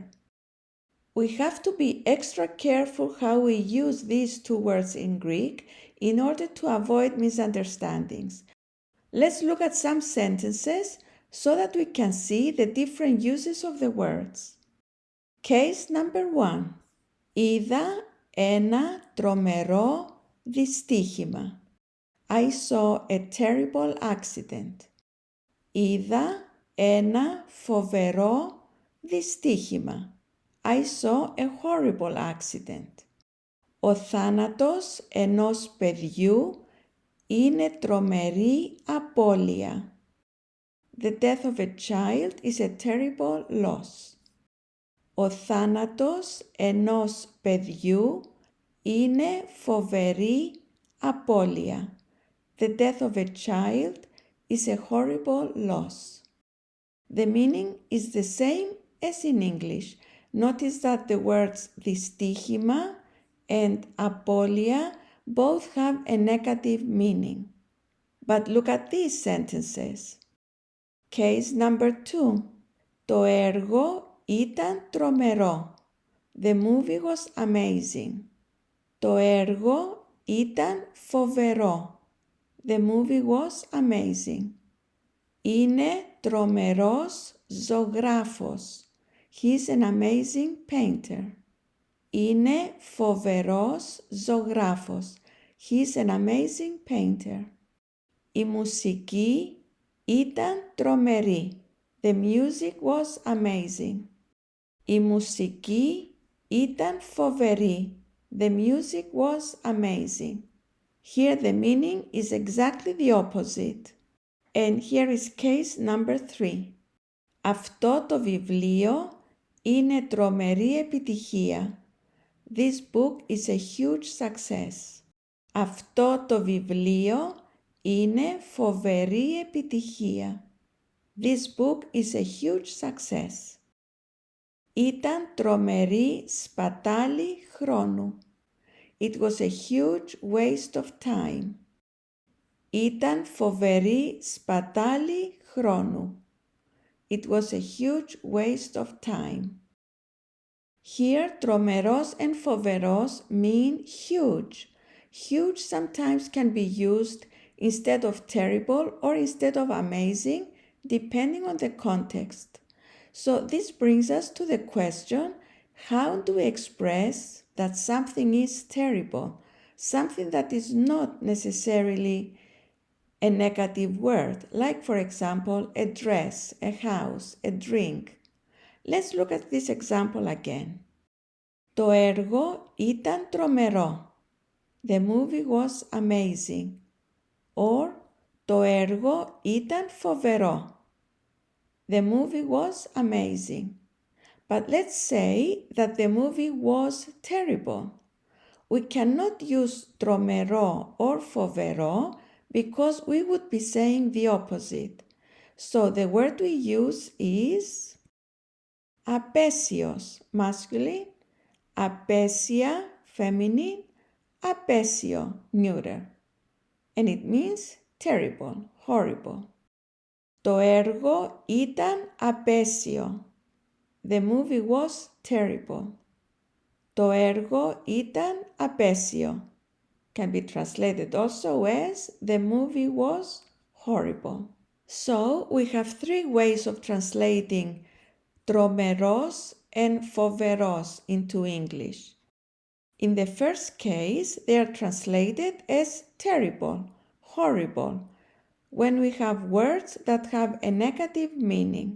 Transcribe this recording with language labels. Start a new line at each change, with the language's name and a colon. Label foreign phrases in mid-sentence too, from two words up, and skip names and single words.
English: We have to be extra careful how we use these two words in Greek in order to avoid misunderstandings. Let's look at some sentences so that we can see the different uses of the words. Case number 1.
Greek: Είδα ένα τρομερό δυστύχημα.
English: I saw a terrible accident.
Greek: Είδα ένα φοβερό δυστύχημα.
English: I saw a horrible accident.
Greek: Ο θάνατος ενός παιδιού είναι τρομερή απώλεια.
English: The death of a child is a terrible loss.
Greek: Ο θάνατος ενός παιδιού είναι φοβερή απώλεια.
English: The death of a child is a horrible loss. The meaning is the same as in English. Notice that the words δυστύχημα and απώλεια both have a negative meaning. But look at these sentences. Case number 2.
Greek: Το έργο ήταν τρομερό.
English: The movie was amazing.
Greek: Το έργο ήταν φοβερό.
English: The movie was amazing.
Greek: Είναι τρομερός ζωγράφος.
English: He is an amazing painter.
Greek: Είναι φοβερός ζωγράφος.
English: He is an amazing painter.
Greek: Η μουσική ήταν τρομερή.
English: The music was amazing.
Greek: Η μουσική ήταν φοβερή.
English: The music was amazing. Here the meaning is exactly the opposite. And here is case number 3.
Greek: Αυτό το βιβλίο είναι τρομερή επιτυχία.
English: This book is a huge success.
Greek: Αυτό το βιβλίο είναι φοβερή επιτυχία.
English: This book is a huge success.
Greek: Ήταν τρομερή σπατάλη χρόνου.
English: It was a huge waste of time.
Greek: Ήταν φοβερή σπατάλη χρόνου.
English: It was a huge waste of time. Here, τρομερός and φοβερός mean huge. Huge sometimes can be used instead of terrible or instead of amazing, depending on the context. So this brings us to the question, how do we express that something is terrible, something that is not necessarily a negative word, like for example, a dress, a house, a drink. Let's look at this example again.
Greek: Το έργο ήταν τρομερό.
English: The movie was amazing. Or,
Greek: το έργο ήταν φοβερό.
English: The movie was amazing. But let's say that the movie was terrible. We cannot use τρομερό or φοβερό because we would be saying the opposite. So the word we use is απέσιος, masculine, απέσια, feminine, απέσιο, neuter. And it means terrible, horrible.
Greek: Το έργο ήταν απέσιο.
English: The movie was terrible.
Greek: Το έργο ήταν απέσιο.
English: Can be translated also as the movie was horrible. So we have 3 ways of translating τρομερός and φοβερός into English. In the first case, they are translated as terrible, horrible, when we have words that have a negative meaning.